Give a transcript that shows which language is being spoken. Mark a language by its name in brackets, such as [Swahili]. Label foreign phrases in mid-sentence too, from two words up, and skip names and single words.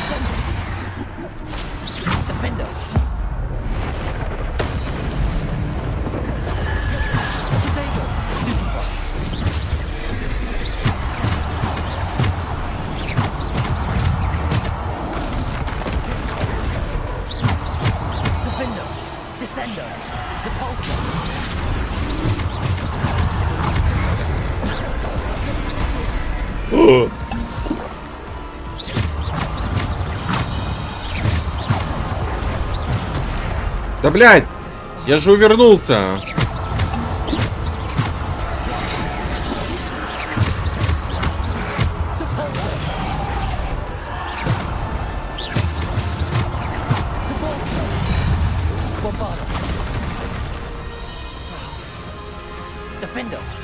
[Latin] Defendo. Potato. Stupefy. Defendo. Descendo. Depulsor. [Russian] Да блядь! Я же увернулся! [Latin] Bombarda. Defendo.